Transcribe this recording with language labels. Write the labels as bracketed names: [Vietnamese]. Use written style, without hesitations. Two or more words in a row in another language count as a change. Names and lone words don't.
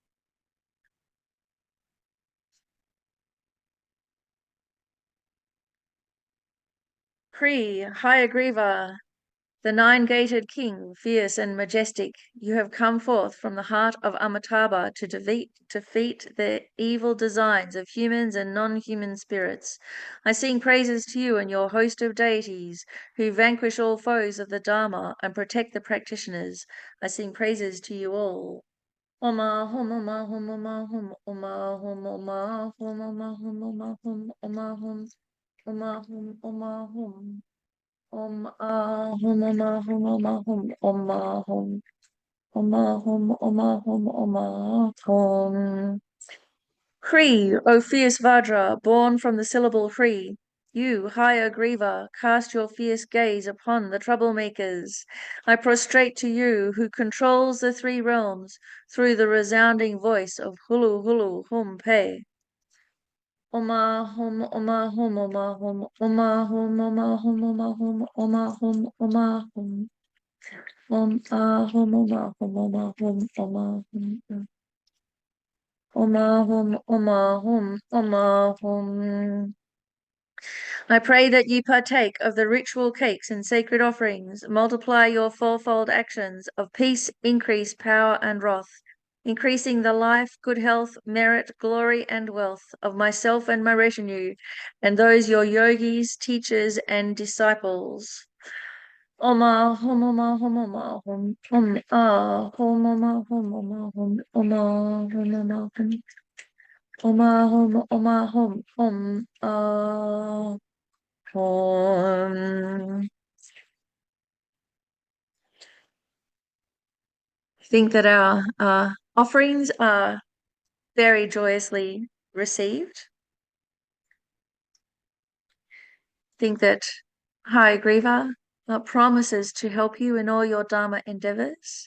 [English] Hayagriva, the nine-gated king, fierce and majestic, you have come forth from the heart of Amitabha to defeat the evil designs of humans and non-human spirits. I sing praises to you and your host of deities who vanquish all foes of the Dharma and protect the practitioners. I sing praises to you all. [Sanskrit] Om Ahom, Om Ahom, Om Ahom, Om Ahom, Om Ahom, Om Ahom, Om Ahom, Om Ahom, Om Ahom, Om Ahom. Om Ahum, Om Ahum, Om Ahum, Om Ahum, Om Ahum, Om Ahum, Om Ahum. Hri, [English] O fierce Vajra, born from the syllable Hri, you, Hayagriva, cast your fierce gaze upon the troublemakers. I prostrate to you, who controls the three realms through the resounding voice of [Sanskrit] Hulu Hulu Hum Pe. Oma hum, oma hum, oma hum, oma hum, oma hum, oma hum, oma hum, oma hum. Oma hum, oma hum, oma hum, oma hum. Oma hum, oma hum, oma hum. [English] I pray that ye partake of the ritual cakes and sacred offerings, multiply your fourfold actions of peace, increase, power, and wrath, increasing the life, good health, merit, glory, and wealth of myself and my retinue, and those your yogis, teachers, and disciples. [Sanskrit] Oma hum, oma hum, oma hum, ah hum, oma hum, oma hum, oma hum, oma hum. Oma hum, oma hum, ah. [English] I think that our offerings are very joyously received. I think that Hayagriva promises to help you in all your Dharma endeavors.